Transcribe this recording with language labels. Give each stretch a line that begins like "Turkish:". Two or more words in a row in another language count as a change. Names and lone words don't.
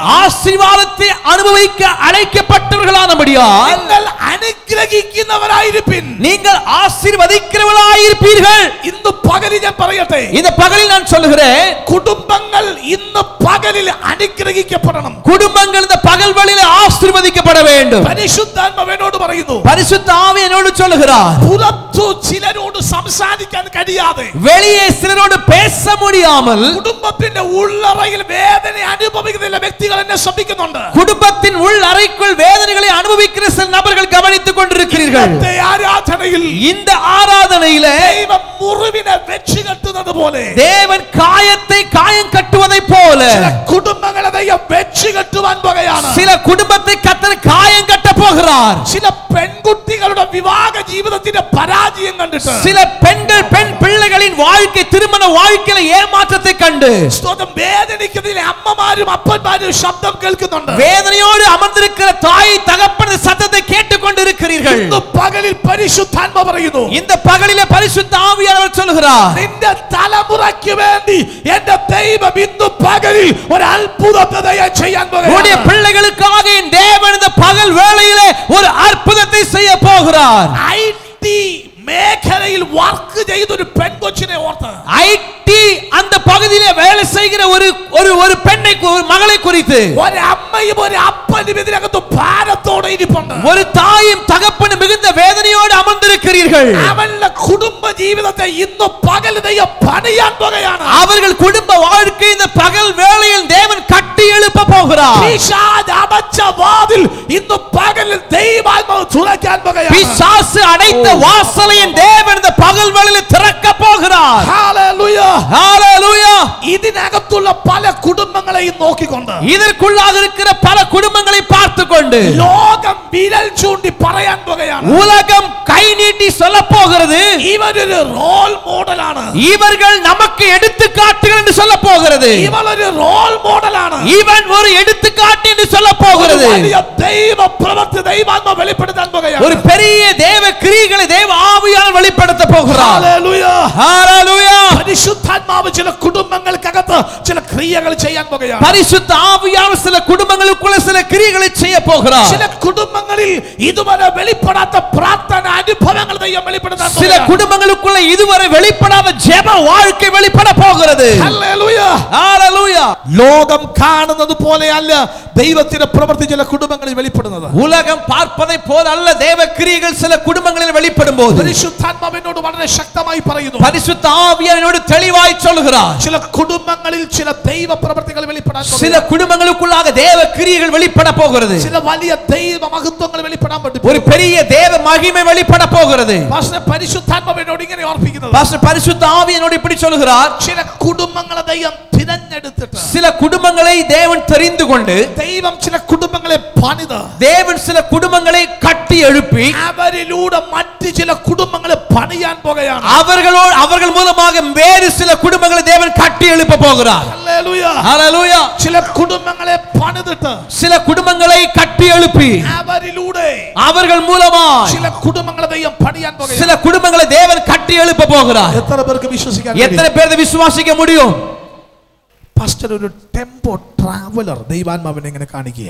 Tamil: ஆசீர்வாதத்தை அனுபவிக்க அழைக்கப்பட்டவர்களானபடியால்
Malayalam: നിങ്ങൾ അനുഗ്രഹിക്കുന്നവരായിരിപ്പിൻ.
Tamil: நீங்கள் ஆசீர்வதிக்கிறவர்களாயிருப்பீர்கள்.
Malayalam: ഇന്ന് പകലിൽ ഞാൻ പറയട്ടെ,
Tamil: இந்த பகலில் நான் சொல்லுகிறேன்,
Malayalam: കുടുംബങ്ങൾ ഇന്ന് പകലിൽ അനുഗ്രഹിക്കപ്പെടണം.
Tamil: குடும்பங்கள் இந்த பகல் வேளையிலே ஆசீர்வதிக்கப்பட வேண்டும்.
Malayalam: പരിശുദ്ധാത്മാവ് എന്നോട് പറയുന്നു,
Tamil: பரிசுத்த ஆவி என்னோடு சொல்லுகிறார்,
Malayalam: പുറത്തു ചിലരോട് സംസാരിക്കാൻ കഴിയാതെ,
Tamil: வெளியே சிலரோடு பேச முடியாமல்,
Malayalam: കുടുംബത്തിന്റെ ഉള്ളറയിൽ വേദന അനുഭവിക്കുന്ന വ്യക്തികൾ എന്നെ ശ്രദ്ധിക്കുന്നുണ്ട്.
Tamil: குடும்பத்தின் உள் அறைக்குள் வேதனைகளை அனுபவிக்கிற சில நபர்கள் கவனித்துக் கொண்டிருக்கிறீர்கள். இந்த ஆராதனையிலே
Malayalam: ദൈവം മുറിവിനെ വെച്ച് കെട്ടുന്നത് പോലെ,
Tamil: தேவன் காயத்தை காயம் கட்டுவதை போல
Malayalam: കുടുംബങ്ങളെ ദൈവം വെച്ച് കെട്ടുവാൻ പോകുകയാണ്.
Tamil: சில குடும்பத்தை கர்த்தர் காயம் கட்ட போகிறார்.
Malayalam: ചില പെൺകുട്ടികളുടെ വിവാഹ ജീവിതത്തിന്റെ പരാജയം കണ്ടിട്ട്,
Tamil: சில பெண்கள் பெண் பிள்ளைகளின் வாழ்க்கை திருமண வாழ்க்கையில ஏமாற்றத்தை கண்டு
Malayalam: സ്തോത്രം വേദനിക്കുന്നതിലെ അമ്മമാരും അപ്പന്മാരും ശബ്ദം കേൾക്കുന്നുണ്ട്.
Tamil: வேதனையோடு அமர்ந்திருக்கிற தாய் தகப்பன் சத்தத்தை கேட்டுக்கொண்டிருக்கிறீர்கள்.
Malayalam: ഇന്ന് പകലിൽ പരിശുദ്ധാത്മാവ് പറയുന്നു,
Tamil: இந்த பகலிலே பரிசுத்த ஆவியானவர் சொல்கிறார்,
Malayalam: നിന്റെ തലമുറയ്ക്ക് വേണ്ടി എന്റെ ദൈവം ഇന്ന് പകലിൽ ഒരു അത്ഭുതത്തെ ചെയ്യാൻ
Tamil: உன்னுடைய
Malayalam: പോകുന്നു.
Tamil: பிள்ளைகளுக்காக என் தேவன் இந்த பகல் வேளையிலே ஒரு அற்புதத்தை செய்ய போகிறார்.
Malayalam: ഐടി മേഖലയിൽ വർക്ക് ചെയ്ത ഒരു പെൺകൊച്ചിനെ ഓർത്ത്,
Tamil: ஐடி அந்த பகுதியிலே வேலை செய்கிற ஒரு பெண்ணை ஒரு மகளை குறித்து,
Malayalam: ഒരു അമ്മയും ഒരു അപ്പനും ഇതിനകത്ത് ഭാരത്തോടെ ഇരിപ്പുണ്ട്.
Tamil: ஒரு தாயும் தகப்பனும் மிகுந்த வேதனையோடு அமர்ந்திருக்கிறீர்கள்.
Malayalam: അവരുടെ കുടുംബ ജീവിതത്തെ ഇന്ന് പകൽ ദൈവം പണിയാൻ പോകുകയാണ്.
Tamil: அவர்கள் குடும்ப வாழ்க்கை இந்த பகல் வேளையில் தேவன் கட்டி எழுப்ப போகிறார்.
Malayalam: പിശാച് അടച്ച വാതിൽ ഇന്ന് പകലിൽ ദൈവാത്മാവ് തുറക്കാൻ പോകുകയാണ്.
Tamil: பிசாசு அடைத்த வாசலை தேவன் இந்த பகல் வேளையில் திறக்க போகிறார்.
Malayalam: ഹല്ലേലൂയ,
Tamil: ஹalleluya.
Malayalam: ഇതിനകത്തുള്ള പല കുടുംബങ്ങളെയും നോക്കിക്കൊണ്ട്,
Tamil: இதற்குள்ளாக இருக்கிற பல குடும்பங்களை பார்த்துக்கொண்டு
Malayalam: ലോകം വിരൽ ചൂണ്ടി പറയാൻ പോകുകയാണ്,
Tamil: உலகம் கை நீட்டி சொல்ல போகிறது,
Malayalam: ഇവരൊരു
English: role model,
Tamil: இவர்கள் நமக்கு எடுத்துக்காட்டுகள் என்று சொல்ல போகிறது,
Malayalam: ഇവളൊരു
English: role model,
Tamil: இவன் ஒரு எடுத்துக்காட்டு என்று சொல்ல போகிறது.
Malayalam: വലിയ ദൈവ പ്രവൃത്തി ദൈവാത്മാവ് വെളിപ്പെടുത്താൻ പോകുകയാണ്.
Tamil: ஒரு பெரிய தேவ கிரியைகளை தேவ ஆவியானவர் வெளிப்படுத்த போகிறார்.
Malayalam: ഹല്ലേലൂയ,
Tamil: ஹalleluya.
Malayalam: പരിശുദ്ധാത്മാവ് ചില കുടുംബങ്ങൾക്കകത്ത് ചില ക്രിയകൾ ചെയ്യാൻ പോകുകയാണ്.
Tamil: பரிசுத்த ஆவியானவர் சில குடும்பங்களுக்குள்ள சில கிரியைகளை செய்ய போகிறார்.
Malayalam: ചില കുടുംബങ്ങളിൽ ഇതുവരെ വെളിപ്പെടാത്ത പ്രാർത്ഥന അനുഭവങ്ങൾ ദൈവം വെളിപ്പെടുത്താൻ
Tamil: சில
Malayalam: പോകുകയാണ്.
Tamil: குடும்பங்களுக்குள்ள இதுவரை வெளிப்படாத ஜெப வாழ்க்கை வெளிப்பட போகிறது.
Malayalam: ഹല്ലേലൂയ,
Tamil: ஹalleluya.
Malayalam: ലോകം കാണുന്നത് പോലെയല്ല ദൈവത്തിന്റെ പ്രവൃത്തി ചില കുടുംബങ്ങളിൽ വെളിപ്പെടുന്നത്.
Tamil: உலகம் பார்ப்பதை போல அல்ல தேவ கிரியைகள் சில குடும்பங்களில் வெளிப்படும் போது
Malayalam: പരിശുദ്ധാത്മാവിനോട് വളരെ ശക്തമായി പറയുന്നു,
Tamil: பரிசுத்த ஆவியானவரோடு தெளிவாய் சொல்கிறார்,
Malayalam: ചില കുടുംബങ്ങളിൽ ചില ദൈവ പ്രവൃത്തികൾ വെളിപ്പെടാൻ
Tamil: சில குடும்பங்களுக்குள்ளாக தேவ கிரியைகள் வெளிப்பட போகிறது.
Malayalam: ചില വലിയ ദൈവ മഹത്വങ്ങൾ വെളിപ്പെടാൻ പറ്റും.
Tamil: ஒரு பெரிய தேவ மகிமை வெளிப்பட போகிறது.
Malayalam: പരിശുദ്ധാത്മാവിനോട് ഇങ്ങനെ ഓർപ്പിക്കുന്നത്,
Tamil: பாஸ்டர் பரிசுத்த ஆவியானவரோடு இப்படி சொல்கிறார்,
Malayalam: ചില കുടുംബങ്ങളെ ദൈവം തിരഞ്ഞെടുത്തിട്ട്,
Tamil: சில குடும்பங்களை தேவன் தெரிந்து கொண்டு
Malayalam: ദൈവം ചില കുടുംബങ്ങളെ പണിത്,
Tamil: தேவன் சில குடும்பங்களை கட்டி எழுப்பி
Malayalam: അവരിലൂടെ മറ്റു ചില കുടുംബങ്ങളെ പണിയാൻ പോകുകയാണ്.
Tamil: அவர்கள் மூலமாக வேறு சில குடும்பங்களை தேவன் கட்டி எழுப்ப போகிறார்.
Malayalam: ഹല്ലേലൂയ,
Tamil: ஹalleluya.
Malayalam: ചില കുടുംബങ്ങളെ പണിതിട്ട്
Tamil: சில குடும்பங்களை கட்டி எழுப்பி
Malayalam: അവരിലൂടെ
Tamil: அவர்கள் மூலமாக
Malayalam: ചില കുടുംബങ്ങളെ ദൈവം പണിയാൻ പോകുകയാണ്.
Tamil: சில குடும்பங்களை தேவன் கட்டி எழுப்ப போகிறார்.
Malayalam: എത്ര പേർക്ക് വിശ്വസിക്കാൻ
Tamil: எத்தனை பேர் இதை விசுவாசிக்க முடியும்?
Malayalam: പാസ്റ്റർ ഒരു ടെമ്പോ ട്രാവലർ ദൈവാത്മാവിനെ ഇങ്ങനെ കാണിക്കുക.